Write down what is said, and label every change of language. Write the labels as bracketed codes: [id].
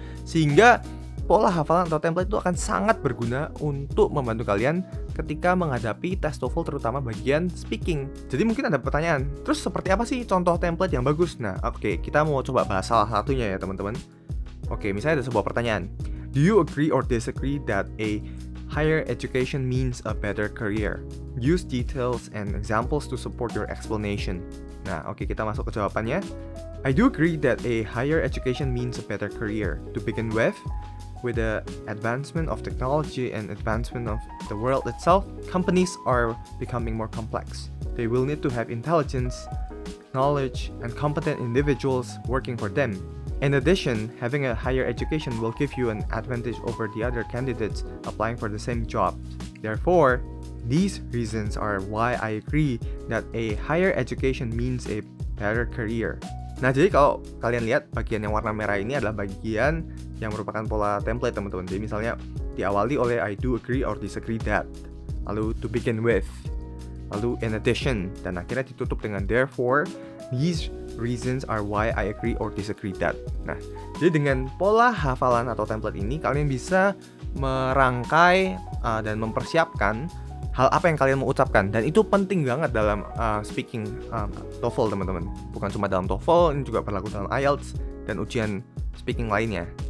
[id] Sehingga pola hafalan atau template itu akan sangat berguna untuk membantu kalian ketika menghadapi tes TOEFL, terutama bagian speaking. Jadi mungkin ada pertanyaan, terus seperti apa sih contoh template yang bagus? Nah, oke, kita mau coba bahas salah satunya ya teman-teman. Oke, misalnya ada sebuah pertanyaan. [en] Do you agree or disagree that a higher education means a better career? Use details and examples to support your explanation. [id] Nah, oke, kita masuk ke jawabannya. [en] I do agree that a higher education means a better career. To begin with the advancement of technology and advancement of the world itself, companies are becoming more complex. They will need to have intelligence, knowledge, and competent individuals working for them. In addition, having a higher education will give you an advantage over the other candidates applying for the same job. Therefore, these reasons are why I agree that a higher education means a better career. [id] Nah, jadi kalau kalian lihat bagian yang warna merah ini adalah bagian yang merupakan pola template, teman-teman. Jadi misalnya diawali oleh [en] I do agree or disagree that, [id] lalu [en] to begin with, [id] lalu [en] in addition, [id] dan akhirnya ditutup dengan therefore. [en] These reasons are why I agree or disagree that. [id] Nah, jadi dengan pola hafalan atau template ini, kalian bisa merangkai dan mempersiapkan hal apa yang kalian mau ucapkan. Dan itu penting banget dalam speaking TOEFL, teman-teman. Bukan cuma dalam TOEFL, ini juga berlaku dalam IELTS dan ujian speaking lainnya.